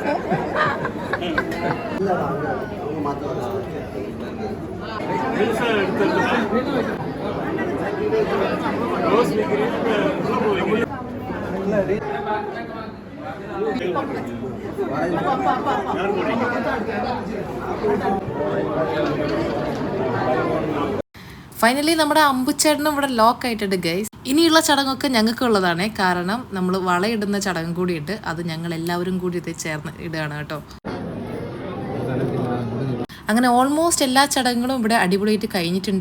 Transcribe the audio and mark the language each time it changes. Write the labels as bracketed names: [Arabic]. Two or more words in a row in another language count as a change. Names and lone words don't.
[Tamil] பெருசா எடுத்துருக்கா ரோஸ் வைக்கிறீங்க, பூ வைக்கிறீங்க. யார் போறீங்க? [Malayalam] ഫൈനലി നമ്മുടെ അമ്പുച്ചേട്ടനും ഇവിടെ ലോക്ക് ആയിട്ടുണ്ട് ഗൈസ്. ഇനിയുള്ള ചടങ്ങൊക്കെ ഞങ്ങൾക്ക് ഉള്ളതാണ്, കാരണം നമ്മൾ വളയിടുന്ന ചടങ്ങ് കൂടിയിട്ട് അത് ഞങ്ങൾ എല്ലാവരും കൂടി ഇത് ചേർന്ന് ഇടുകയാണ് കേട്ടോ. അങ്ങനെ ഓൾമോസ്റ്റ് എല്ലാ ചടങ്ങുകളും ഇവിടെ അടിപൊളിയായിട്ട് കഴിഞ്ഞിട്ടുണ്ട്.